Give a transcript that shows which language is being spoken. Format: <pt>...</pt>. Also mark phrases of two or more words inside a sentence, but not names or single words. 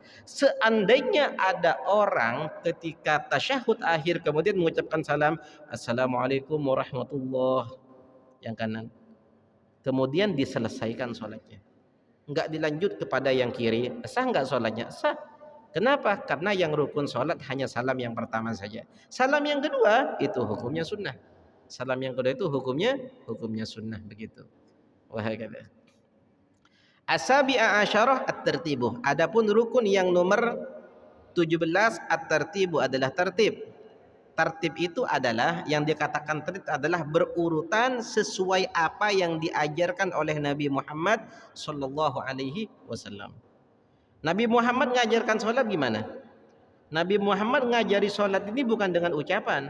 <id>Seandainya ada orang ketika tasyahud akhir kemudian mengucapkan salam</id> <ar>السلام عليكم ورحمة الله,</ar> <id>yang kanan, kemudian diselesaikan sholatnya, enggak dilanjut kepada yang kiri, sah enggak sholatnya? Sah. Kenapa? Karena yang rukun sholat hanya salam yang pertama saja. Salam yang kedua itu hukumnya sunnah. Salam yang kedua itu hukumnya sunnah begitu. Wahakala.</id> <ar>السابع عشر الترتيب.</ar> <id>Adapun rukun yang nomor 17 at-tertibu adalah tertib. Tertib itu adalah yang dikatakan tertib adalah berurutan sesuai apa yang diajarkan oleh Nabi Muhammad</id> <ar>صلى الله عليه وسلم.</ar> <id>Nabi Muhammad mengajarkan sholat gimana? Nabi Muhammad ngajari sholat ini bukan dengan ucapan.</id>